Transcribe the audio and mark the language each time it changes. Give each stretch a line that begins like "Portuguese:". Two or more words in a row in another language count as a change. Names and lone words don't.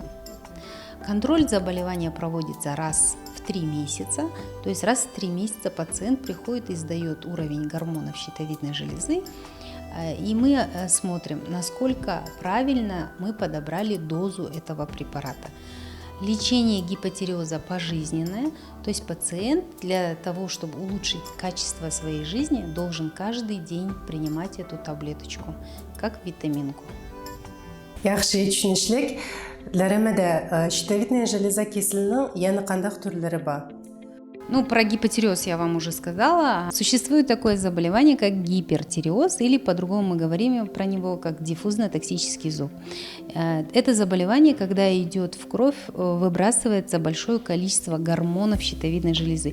Russian: Контроль заболевания проводится раз в 3 месяца, то есть раз в 3 месяца пациент приходит и сдает уровень гормонов щитовидной железы, и мы смотрим, насколько правильно мы подобрали дозу этого препарата. Лечение гипотиреоза пожизненное, то есть пациент для того, чтобы улучшить качество своей жизни, должен каждый день принимать эту таблеточку, как витаминку.
Uzbek: Yaxshi, tushunishlik. Dilaram ada,
Russian: щитовидная железа
Uzbek: kesilning yana qanday turlari bor?
Russian: Ну, про гипотиреоз я вам уже сказала. Существует такое заболевание, как гипертиреоз, или по-другому мы говорим про него как диффузно-токсический зоб. Это заболевание, когда идет в кровь, выбрасывается большое количество гормонов щитовидной железы.